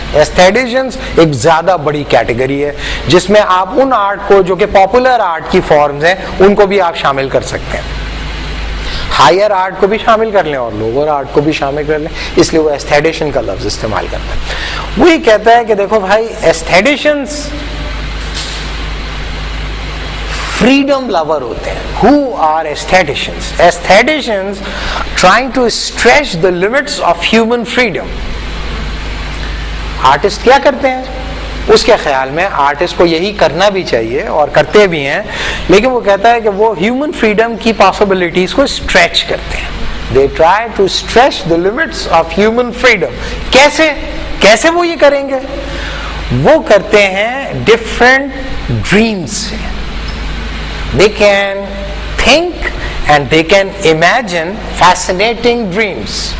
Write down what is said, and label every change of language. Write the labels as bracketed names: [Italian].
[Urdu] ایستھیٹیشنز ایک زیادہ بڑی کیٹیگری ہے جس میں آپ ان آرٹ کو جو کہ پاپولر آرٹ کی فارمز ہیں ان کو بھی آپ شامل کر سکتے ہیں. ہائر آرٹ کو بھی شامل کر لیں اور لوور آرٹ کو بھی شامل کر لیں, اس لیے وہ ایستھیٹیشن کا لفظ استعمال کرتا ہے. وہی کہتا ہے کہ دیکھو بھائی ایستھیٹیشنز [English] freedom lover [Urdu] ہوتے ہیں. [English] Who are aestheticians? Aestheticians trying to stretch the limits of human freedom. [Urdu] Artist کیا کرتے ہیں؟ اس کے خیال میں آرٹسٹ کو یہی کرنا بھی چاہیے اور کرتے بھی ہیں, لیکن وہ کہتا ہے کہ وہ ہیومن فریڈم کی پاسبلٹیز کو اسٹریچ کرتے ہیں. [English] They try to stretch the limits of human freedom. [Urdu] کیسے وہ یہ کریں گے؟ وہ کرتے ہیں ڈفرینٹ ڈریمز سے. [English] They can think and they can imagine fascinating dreams.